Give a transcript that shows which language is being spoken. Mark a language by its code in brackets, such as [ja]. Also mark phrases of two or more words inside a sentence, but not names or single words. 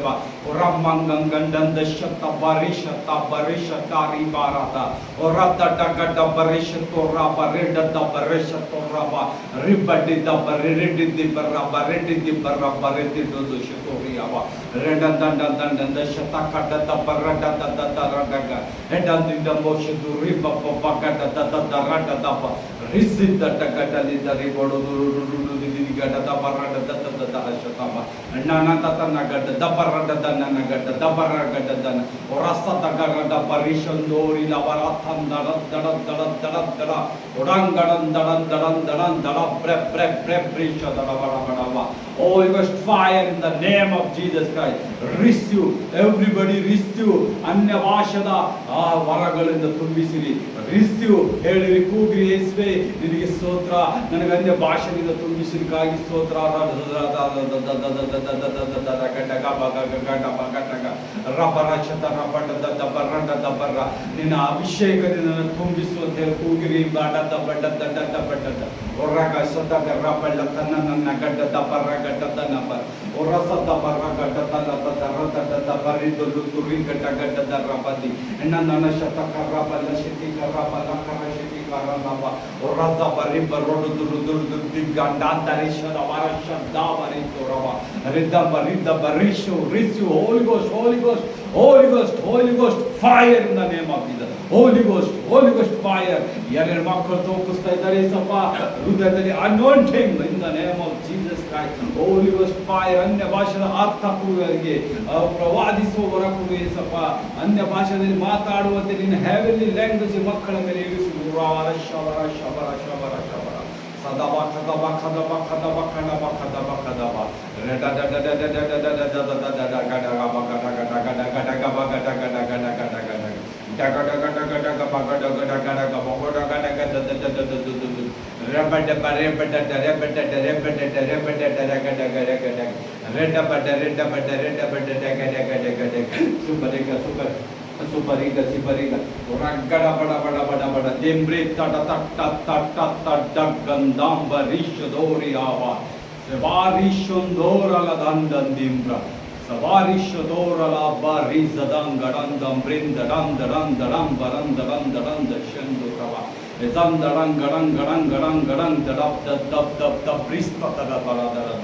[en] ಬಾ ರಮ್ಮಂಗಂ ಗಂಡಂದ ಶತ ಬರಿಷ ತ ಬರಿಷ ತಾರಿ ಬಾರತ ರದ್ದ ಗಡ ಬರಿಷ ತೋರ ಬರಿಡದ ಬರಿಷ ತೋರ ಬಾ ರಿಬ್ಬಡ್ಡಿದ್ದ ಬರಿಡಿದ್ದಿ ಬರ ಬರಿಡಿದ್ದಿ ಬರ ಬರಿದ್ದಿದ್ದು ಶತೋರಿಯವ ರೆಡಂದ ದಂಡಂದ ಶತ ಕಡದ ಬರಡ ದದ ದರಡಗ ಹೆಡಂದಿಂದ ಮೋಷದು ರಿಬ್ಬ ಬಗಡ ದದ ರಡದ ಬ ರಿಸಿದ್ದ ಗಡಲಿದ ರಿಬೊಡು ಗಡದ ಬರಡ ದದ ದದ ಶತಮ ಅಣ್ಣನ ತತನ ಗಡ ದಬರಡ ದನ ಗಡ ದಬರ ಗಡ ದನ ರಸದ ಗಡ ಪರಿಶಂದೋರಿ ಲವರ ತಂದಡ ದಡ ದಡ ದಡ ದಡ ಒಡಂಗಡಂ ದಡಂ ದಡಂ ದಡಂ ದಡ ಬ್ರೆ ಬ್ರೆ ಬ್ರೆ ಬ್ರಿಷ ದಡ ಬಡ ಬಡವ. Oh, you must fire in the name of Jesus Christ. Receive, everybody receive. [kn] ಅನ್ಯ ಭಾಷದ ಆ ವರಗಳಿಂದ ತುಂಬಿಸಿರಿ. Receive, ಹೇಳಿರಿ, ಕೂಗಿರಿ, ಯೇಸುವೇ ನಿನಗೆ ಸ್ತೋತ್ರ, ನನಗೆ ಅನ್ಯ ಭಾಷೆಯಿಂದ ತುಂಬಿಸಿರಿಗಾಗಿ ಸ್ತೋತ್ರ. ನಿನ್ನ ಅಭಿಷೇಕದಿಂದ ತುಂಬಿಸು ಅಂತ ಹೇಳಿ ಕೂಗಿರಿ. ಬಡದ ಬಡ್ಡದ ಡಡ್ಡ ಬಡ್ಡದ ಹೊರಗ ಸದಗ ರಬಳ್ಳ ತನ್ನ ನನ್ನ ಗಡ್ಡದ ಬರ ಗಡ್ಡದ ನಂಬರ್ ಹೊರಸದ ಬರ ಗಡ್ಡದ ರಥದ ಬರಿದೊಂದು ತುರಿ ಗಡ್ಡ ಗಡ್ಡದ ರಬದಿ ನನ್ನ ಶತಕ ರಬಲ ಶತಿ ಕರಬಲ ಕರ ಶತಿ ಕರಬ ಹೊರಸ ಬರಿ ಬರೋಡು ದುರು ದುರು ದುರ್ದಿ ಗಂಡ ದರಿಶದ ವರ ಶಬ್ದ ಬರಿ ತೋರವ ರಿದ್ದ ಬರಿದ್ದ ಬರಿಶು ರಿಸು [en] Holy Ghost Holy Ghost Holy Ghost Holy Ghost fire in the name of Jesus. Holy Ghost fire. [kn] ಯಾರ್ಯಾರ ಮಕ್ಕಳು ತೋಪಿಸ್ತಾ ಇದ್ದಾರೆ ಸ್ವಲ್ಪ ಹೃದಯದಲ್ಲಿ [en] anointing in the name of Jesus Christ. Holy Ghost fire. [kn] ಅನ್ಯ ಭಾಷೆದ ಅರ್ಥ ಕೊಡುವವರಿಗೆ ಪ್ರವಾದಿಸುವವರ ಕೊಡುವೆ ಸ್ವಲ್ಪ ಅನ್ಯ ಭಾಷೆಯಲ್ಲಿ ಮಾತಾಡುವಂತೆ ನಿನ್ನ [en] heavenly language [kn] ಮಕ್ಕಳ ಮೇಲೆ ಇರಿಸು. ಶಬರ ಶಬರ ಶಬರ ಶಬರ ಸದಬ ಕದಬ ಕದಬ ಕದಬ ಕದಬ ಕದಬ ಕದಬ ರೆಡ ಡ ಡ ಡ ಡ ಡ ಡ ಡ ಡ ಡ ಡ ಗಡ ಗಬ ಗಡ ಗಡ ಗಡ ಗಡ ಗಬ ಗಡ ಗಡ ಗಡ ಗಡ ಗಡ ಡಗ ಡಗ ಡಗ ಡಗ ಬಗ ಡಗ ಡಗ ಡಗ ಬಗ ಡಗ ಡಗ ದ ದ ದ ದ ದ ದ ರೆಬಡ ಬರೆ ಬಡ ಡ ರೆಬಡ ಡ ರೆಬಡ ಡ ರೆಬಡ ಡ ರೆಗ ಡ ಗ ರೆಗ ಡ Reda bada dega superiga superiga ragada bada dembre tada gandam barish dori ava Savarishondora la dandan dimbra Savarishondora la barizadang gadandam brinda danda baranda shendo rava Ezandarang gadang dab brista tada barada